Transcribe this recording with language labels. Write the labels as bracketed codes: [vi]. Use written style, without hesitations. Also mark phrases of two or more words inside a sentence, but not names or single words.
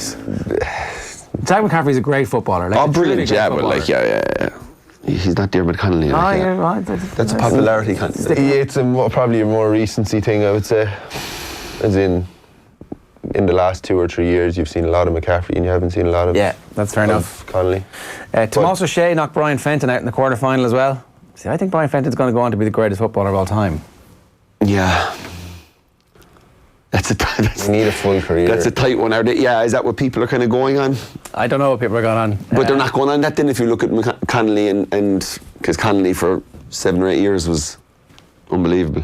[en] Jack McCaffrey's a great footballer. Like, brilliant, yeah, but like, yeah. He's not Dermot Connolly. Like, yeah, right. That's a popularity contest. It's probably a more recency thing, I would say. As in the last 2 or 3 years, you've seen a lot of McCaffrey and you haven't seen a lot of... Yeah, that's fair enough. Connolly. Tomás O'Shea knocked Brian Fenton out in the quarter-final as well. See, I think Brian Fenton's going to go on to be the greatest footballer of all time. Yeah. You need a full career. That's a tight one. Is that what people are kind of going on? I don't know what people are going on. But they're not going on that then if you look at Connolly and because Connolly for 7 or 8 years was unbelievable.